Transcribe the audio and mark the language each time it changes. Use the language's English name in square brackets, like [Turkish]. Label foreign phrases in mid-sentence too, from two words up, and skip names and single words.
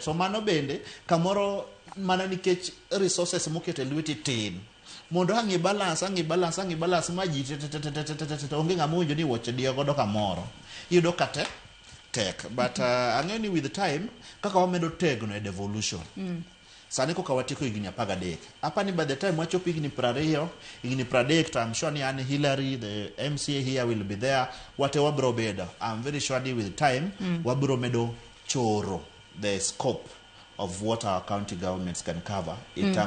[Luo (Kenya and Tanzania)] So mano bende kamoro mana nikech resources mokete lweti tin. Mondo hangi balance maji onge ng'amonjo ni woche dio godo kamoro. Yudo kate tek. But ang'eni [English] with time [Luo (Kenya and Tanzania)] kaka wamedo tegno e devolution. Sani koka watiko higni 13. Apani [English] by the time [Luo (Kenya and Tanzania)] wachopo higni 20, higni 30, [English] I'm sure ni Anne Hillary, the MCA here will be there. [Luo (Kenya and Tanzania)] Wate wabro bedo. [English] I'm very sure with time [Luo (Kenya and Tanzania)] wabro medo choro [English] the scope of what our county governments can cover.